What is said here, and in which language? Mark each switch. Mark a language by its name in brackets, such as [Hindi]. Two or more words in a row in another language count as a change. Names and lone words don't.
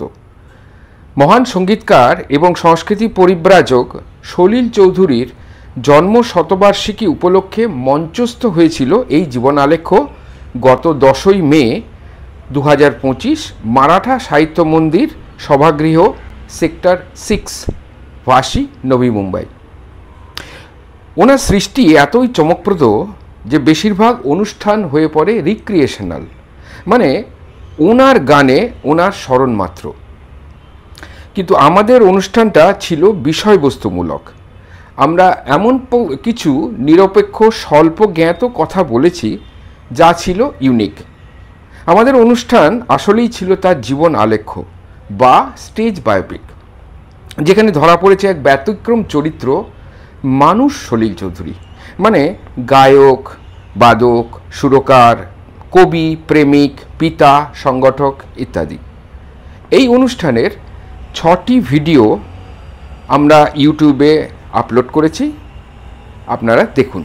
[Bangla] মহান সঙ্গীতকার এবং সংস্কৃতি পরিব্রাজক সলিল চৌধুরীর জন্ম শতবার্ষিকী উপলক্ষে মঞ্চস্থ হয়েছিল এই জীবনালেখ্য গত 10ই মে 2025 মারাঠা সাহিত্য মন্দির সভাগৃহ সেক্টর 6 वाशी नवी मुम्बई। ওনার সৃষ্টি এতই চমকপ্রদ যে বেশিরভাগ অনুষ্ঠান হয়ে পড়ে রিক্রিয়েশনাল, মানে ওনার গানে ওনার স্মরণ মাত্র। কিন্তু আমাদের অনুষ্ঠানটা ছিল বিষয়বস্তুমূলক। আমরা এমন কিছু নিরপেক্ষ স্বল্প জ্ঞাত কথা বলেছি যা ছিল ইউনিক। আমাদের অনুষ্ঠান আসলেই ছিল তার জীবন আলেখ্য বা [English] stage biopic, [Bangla] যেখানে ধরা পড়েছে এক ব্যতিক্রম চরিত্র মানুষ সলিল চৌধুরী, মানে গায়ক, বাদক, সুরকার, কবি, প্রেমিক, পিতা, সংগঠক ইত্যাদি। এই অনুষ্ঠানের 6টি ভিডিও আমরা ইউটিউবে আপলোড করেছি, আপনারা দেখুন।